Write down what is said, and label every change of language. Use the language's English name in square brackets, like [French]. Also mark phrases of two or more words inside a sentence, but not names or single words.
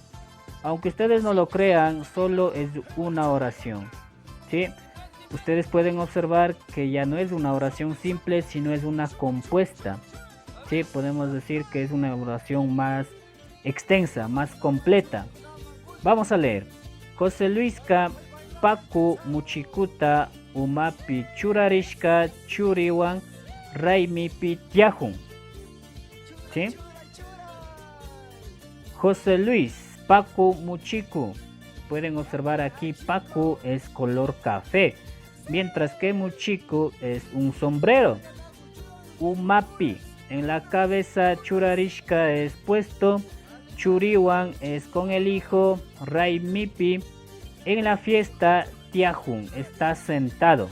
[Spanish] Aunque ustedes no lo crean, solo es una oración, ¿sí? Ustedes pueden observar que ya no es una oración simple, sino es una compuesta. ¿Sí? Podemos decir que es una oración más extensa, más completa. Vamos a leer. [Quechua] José Luisca Paku Muchikuta Umapi Churarishka Churiwan Raimipi Tiajun. [Spanish] ¿Sí? José Luis [Quechua] Paku Muchiku. [Spanish] Pueden observar aquí Paku es color café, mientras que Muchiku es un sombrero. Umapi, en la cabeza, Churarishka es puesto, Churiwan es con el hijo, Raimipi en la fiesta, Tiajun está sentado.